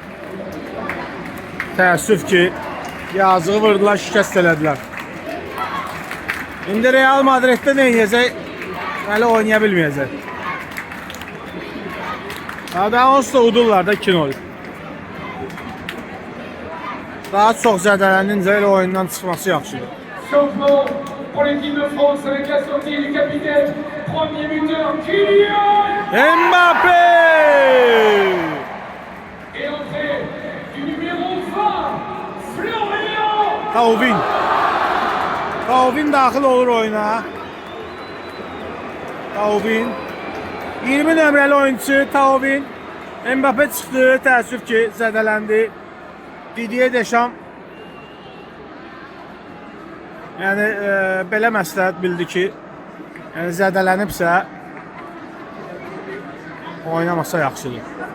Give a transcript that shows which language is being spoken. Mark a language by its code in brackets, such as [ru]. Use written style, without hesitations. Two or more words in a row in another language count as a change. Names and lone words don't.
[az] Təəssüf ki, yazığı vurdular, şikəst elədilər. İndi Real Madriddə nə edəcək? Hələ oynaya bilməyəcək. Daha onsuz da udurlar da 2-0. Daha çox zədələnince elə oyundan çıxması yaxşıdır. [fr] changement pour l'équipe de France avec la sortie du capitaine, premier buteur, Kylian. Mbappé! Et l'entrée du numéro 20, Florian. [az] Tauvin daxil olur oyuna. Tauvin. 20 nömrəli oyuncu Tauvin. Mbappé çıxdı, təəssüf ki, zədələndi. Didier Deschamps. Yəni belə məsləhət bildi ki, yəni zədələnibsə oynamasa yaxşıdır.